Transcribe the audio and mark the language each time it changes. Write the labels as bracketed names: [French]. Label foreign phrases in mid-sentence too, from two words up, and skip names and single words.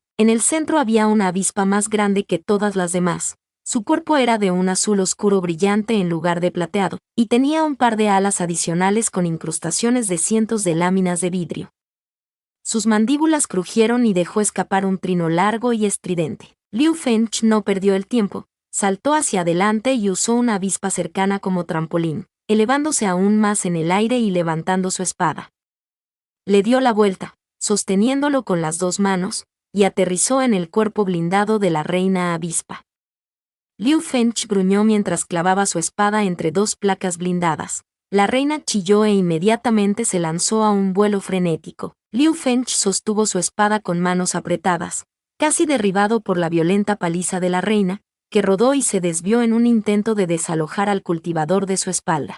[Spanish] En el centro había una avispa más grande que todas las demás. Su cuerpo era de un azul oscuro brillante en lugar de plateado, y tenía un par de alas adicionales con incrustaciones de cientos de láminas de vidrio. Sus mandíbulas crujieron y dejó escapar un trino largo y estridente. Liu Fench no perdió el tiempo, saltó hacia adelante y usó una avispa cercana como trampolín, elevándose aún más en el aire y levantando su espada. Le dio la vuelta, sosteniéndolo con las dos manos, y aterrizó en el cuerpo blindado de la reina avispa. Liu Fench gruñó mientras clavaba su espada entre dos placas blindadas. La reina chilló e inmediatamente se lanzó a un vuelo frenético. Liu Fench sostuvo su espada con manos apretadas, casi derribado por la violenta paliza de la reina, que rodó y se desvió en un intento de desalojar al cultivador de su espalda.